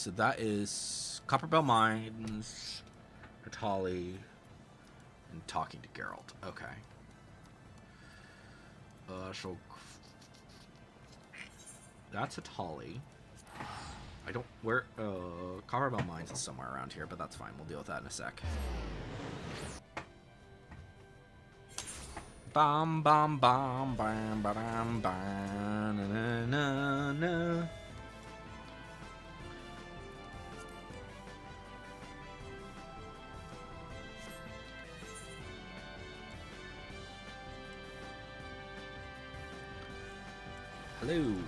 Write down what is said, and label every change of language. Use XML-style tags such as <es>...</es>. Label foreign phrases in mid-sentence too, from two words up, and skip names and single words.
<en>So that is Copperbell Mines, Natali, and talking to Geralt. Okay. So that's a Tolly. I don't... Where... Copperbell Mines is somewhere around here, but that's fine. We'll deal with that in a sec. Bam, bam, bam, bam, bam, bam, na, na, na. Hello.</en>